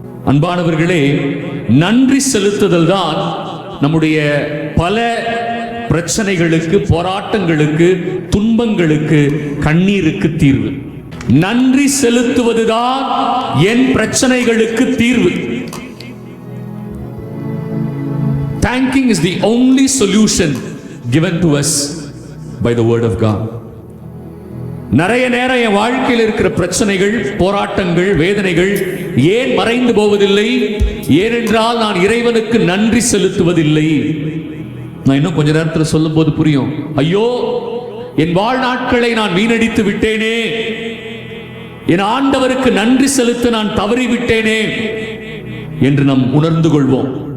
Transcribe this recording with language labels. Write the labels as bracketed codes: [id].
[ta] அன்பானவர்களே, நன்றி செலுத்துதல் தான் நம்முடைய பல பிரச்சனைகளுக்கு, போராட்டங்களுக்கு, துன்பங்களுக்கு, கண்ணீருக்கு தீர்வு. நன்றி செலுத்துவதுதான் என் பிரச்சனைகளுக்கு தீர்வு. [en] Thanking is the only solution given to us by the word of God. [ta] நிறைய நேரம் என் வாழ்க்கையில் இருக்கிற பிரச்சனைகள், போராட்டங்கள், வேதனைகள் ஏன் மறைந்து போவதில்லை? ஏனென்றால் நான் இறைவனுக்கு நன்றி செலுத்துவதில்லை. நான் இன்னும் கொஞ்ச நேரத்தில் சொல்லும் போது புரியும். ஐயோ, என் வாழ்நாட்களை நான் வீணடித்து விட்டேனே, என் ஆண்டவருக்கு நன்றி செலுத்த நான் தவறிவிட்டேனே என்று நாம் உணர்ந்து கொள்வோம்.